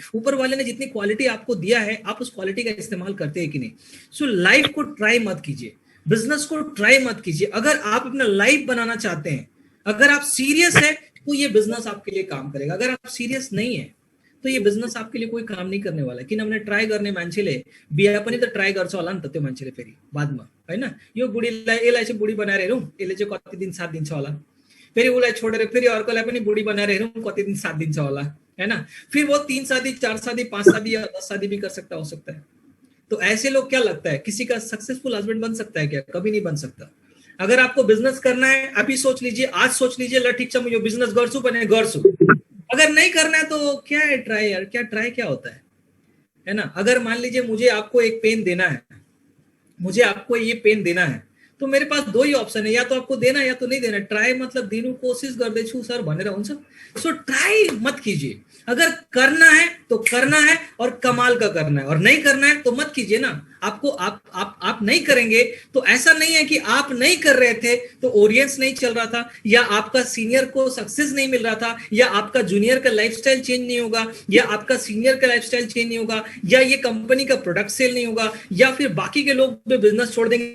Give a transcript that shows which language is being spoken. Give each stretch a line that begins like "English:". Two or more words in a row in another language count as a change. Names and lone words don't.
Hindi: ऊपर वाले ने जितनी क्वालिटी आपको दिया है, आप उस क्वालिटी का इस्तेमाल करते हैं कि नहीं? सो लाइफ को ट्राई मत कीजिए, बिजनेस को ट्राई मत कीजिए. अगर आप अपना लाइफ बनाना चाहते हैं, अगर आप सीरियस है तो ये बिजनेस आपके लिए काम करेगा. अगर आप सीरियस नहीं है तो ये बिजनेस आपके लिए कोई काम नहीं करने वाला.
Nepali: किनभने ट्राई गर्ने मान्छेले बिहा पनि त ट्राई गर्छ होला नि त त्यो मान्छेले फेरि बादमा, हैन? यो बुढीलाई, यसलाई चाहिँ बुढी बनाएर हेरौँ, यसले चाहिँ कति दिन साथ दिन्छ होला, फेरि उसलाई छोडेर फेरि अर्कोलाई पनि बुढी बनाएर हेरौँ कति दिन साथ दिन्छ होला, हैन?
Hindi: फिर वो 3 शादी 4 शादी 5 शादी या 10 शादी भी कर सकता, हो सकता है. तो ऐसे लोग क्या लगता है किसी का सक्सेसफुल हस्बैंड बन सकता है क्या? कभी नहीं बन सकता. अगर आपको बिजनेस करना है, अभी सोच लीजिए, आज सोच लीजिए,
Nepali: ल ठिक छ म यो बिजनेस गर्छु भने गर्छु.
Hindi: अगर नहीं करना है तो क्या है ट्राई यार? क्या ट्राई क्या होता है ना? अगर मान लीजिए मुझे आपको एक पेन देना है, मुझे आपको ये पेन देना है, तो मेरे पास दो ही ऑप्शन है, या तो आपको देना या तो नहीं देना.
Nepali: ट्राई मतलब दिनु कोशिश गर्दैछु सर भनेर हुन्छ.
Hindi: सो ट्राई मत कीजिए. अगर करना है तो करना है और कमाल का करना है, और नहीं करना है तो मत कीजिए ना. आपको आप नहीं करेंगे तो ऐसा नहीं है कि आप नहीं कर रहे थे तो ऑडियंस नहीं चल रहा था, या आपका सीनियर को सक्सेस नहीं मिल रहा था, या आपका जूनियर का लाइफस्टाइल चेंज नहीं होगा, या आपका सीनियर का लाइफस्टाइल चेंज नहीं होगा, या ये कंपनी का प्रोडक्ट सेल नहीं होगा, या फिर बाकी के लोग भी बिजनेस छोड़ देंगे.